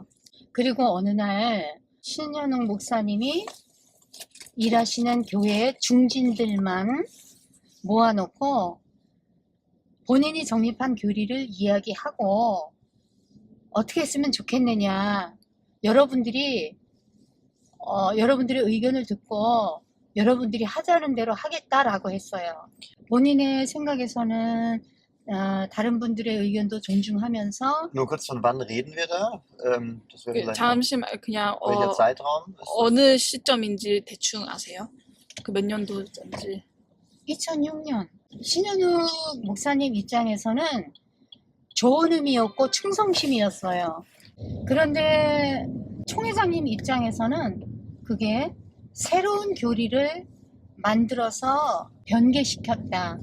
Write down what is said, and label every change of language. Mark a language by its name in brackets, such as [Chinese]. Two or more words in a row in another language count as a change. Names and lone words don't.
[Korean] 그리고 어느 날 신현웅 목사님이 일하시는 교회 중진들만 모아놓고 본인이 정립한 교리를 이야기하고 어떻게 했으면 좋겠느냐, 여러분들의 의견을 듣고 여러분들이 하자는 대로 하겠다라고 했어요. 본인의 생각에서는 다른 분들의 의견도 존중하면서. [German] Nur kurz, von wann reden wir da? Das wäre vielleicht [Korean] 잠시만, 그냥 [German] welcher Zeitraum? [Korean] 어느 시점인지 대충 아세요? 그 몇 년도인지. 2006년. 신현욱 목사님 입장에서는 좋은 의미였고 충성심이었어요. 그런데 총회장님 입장에서는 그게 새로운 교리를 만들어서 변개시켰다.